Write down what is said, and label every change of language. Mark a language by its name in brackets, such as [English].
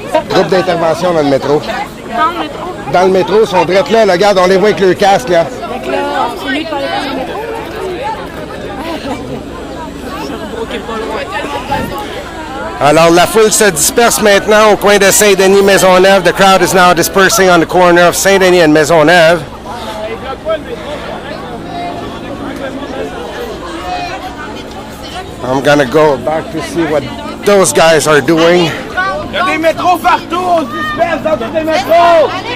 [French] Groupe d'intervention dans le métro. Dans le métro. Dans le métro, ils sont drette là, regarde, on les voit avec le casque là. Donc là, c'est lui qui parlait dans le métro. Alors, la foule se disperse maintenant au coin de Saint-Denis-Maisonneuve. [English] The crowd is now dispersing on the corner of Saint-Denis and Maisonneuve. I'm gonna go back to see what those guys are doing. [French] Il y a des métros partout, on se disperse dans tous les métros!